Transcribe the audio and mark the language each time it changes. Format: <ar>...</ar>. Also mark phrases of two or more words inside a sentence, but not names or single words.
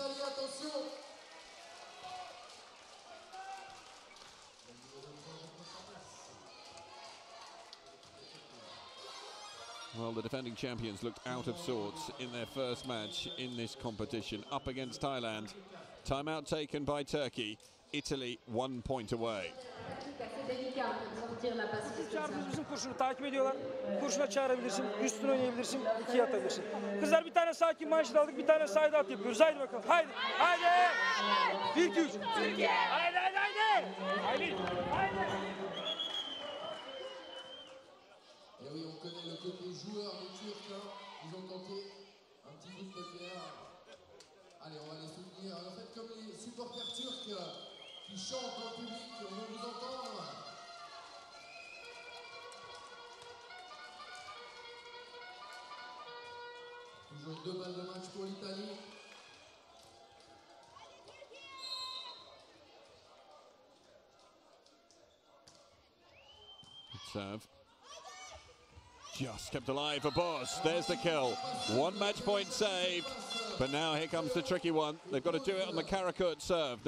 <en>Well, the defending champions looked out of sorts in their first match in this competition, up against Thailand. Timeout taken by Turkey. Italy 1 point away.</en> <tr>Çağırdık bizim kurşunu takip ediyorlar. Kurşuna çağırabilirsin, üstüne oynayabilirsin, 2'ye atabilirsin. Kızlar bir tane sakin manşet aldık, bir tane</tr> <en>side at</en> <tr>yapıyoruz. Haydi bakalım, haydi, haydi. 1-2-3. Türkiye! Haydi, haydi, haydi. Haydi, haydi.</tr> <fr>Et oui, on connaît le côté joueur des Turcs, hein. Ils ont tenté un petit coup de poker. Allez, on va les soutenir. En fait, comme les supporters turcs qui chantent en public, on va vous entendre. Toujours 2 balles de match pour l'Italie.</fr> <en>Serve. Just kept alive for Boz. There's the kill. 1 match point saved. But now here comes the tricky one. They've got to do it on the Karakurt serve.</en>